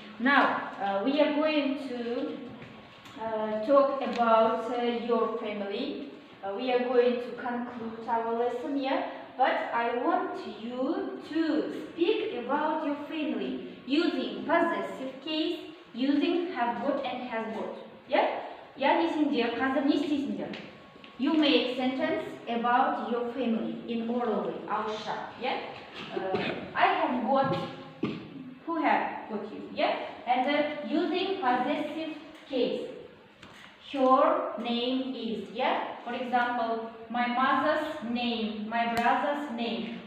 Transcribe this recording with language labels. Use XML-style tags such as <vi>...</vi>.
<en>Now, we are going to talk about your family. We are going to conclude our lesson here, but I want you to speak about your family using possessive case, using have got and has got. Yeah?</en> <kk>Яғни сендер қазір не істейсіңдер?</kk> <en>You make sentence about your family in oral way, ауызша. Yeah? I have got, who have got you? Yeah? And using possessive case. Her name is, yeah? For example, my mother's name, my brother's name.</en>